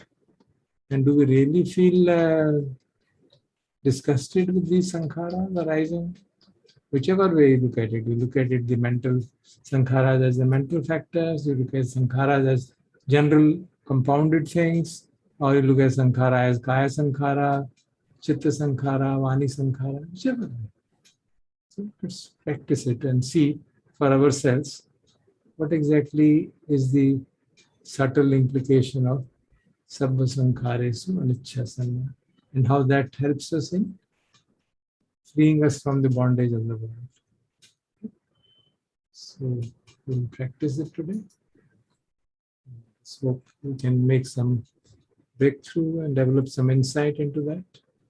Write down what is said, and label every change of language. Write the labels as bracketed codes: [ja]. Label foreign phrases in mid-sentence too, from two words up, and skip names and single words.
[en] And do we really feel disgusted with these sankharas arising? Whichever way you look at it, the mental sankharas as the mental factors, you look at sankharas as general compounded things, or you look at sankhara as [pi] kaya sankhara, chitta sankhara, vani sankhara, [en] whichever way. So let's practice it and see for ourselves what exactly is the subtle implication of [pi] sabbha sankharesu anicca sanya, [en] and how that helps us in freeing us from the bondage of the world. So we'll practice it today. So we can make some breakthrough and develop some insight into that.